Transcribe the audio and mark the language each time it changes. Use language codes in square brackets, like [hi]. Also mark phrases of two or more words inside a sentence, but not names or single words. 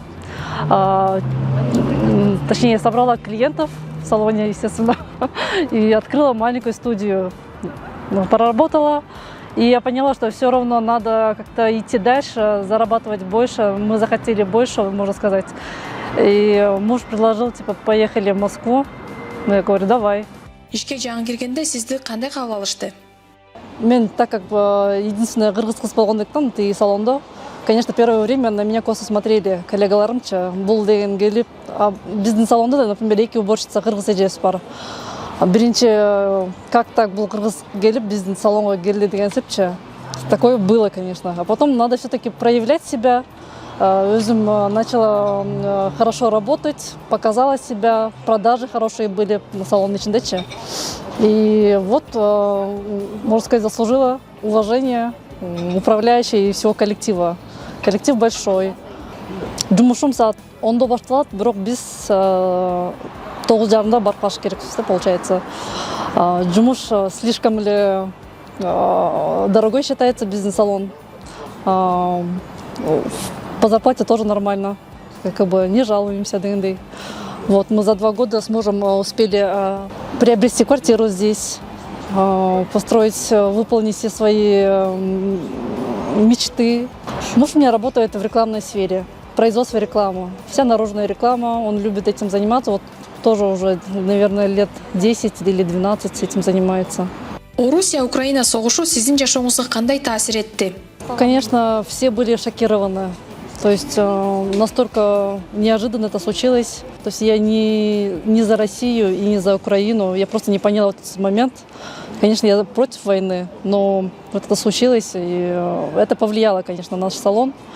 [ru] Точнее, собрала клиентов в салоне, естественно, и открыла маленькую студию. Проработала. И я поняла, что все равно надо как-то идти дальше, зарабатывать больше. Мы захотели больше, можно сказать. И муж предложил, типа, поехали в Москву. Ну, я говорю, давай. [ky] Ишке жаңы келгенде сизди кандай кабыл алышты? Мен, [ru] так как единственная [ky] кыргыз кыз болгондуктан тиги салонда, [ru] конечно, первое время на меня косо смотрели коллегаларымча. [ky] Бул деген келип, биздин салонда, например, 2 уборщица кыргыз эжебиз бар. Биринчи, [ru] как так был [ky] кыргыз келип, биздин салонга келди деген сепчи. [ru] Такое было, конечно. А потом надо все-таки проявлять себя. Өзүм начала хорошо работать, показала себя, продажи хорошие были на салон ичиндечи. И вот, можно сказать, заслужила уважение управляющей и всего коллектива. Коллектив большой. [ky] Жумушум саат 10-до башталат, бирок биз 9:30 барып калыш керекпиз, получается. [ru] Жумуш слишком ли дорогой считается бизнес-салон. По зарплате тоже нормально, как бы не жалуемся дегендей. Вот мы за 2 года с мужем успели приобрести квартиру здесь, построить, выполнить все свои мечты. Муж у меня работает в рекламной сфере, производство рекламы, вся наружная реклама, он любит этим заниматься. Вот тоже уже, наверное, лет 10 или 12 этим занимается. [ky] Орусия-Украина согушу сиздин жашооңузга кандай таасир этти? [ru] Конечно, все были шокированы. То есть настолько неожиданно это случилось. То есть я не за Россию и не за Украину. Я просто не поняла этот момент. Конечно, я против войны, но вот это случилось, и это повлияло, конечно, на наш салон.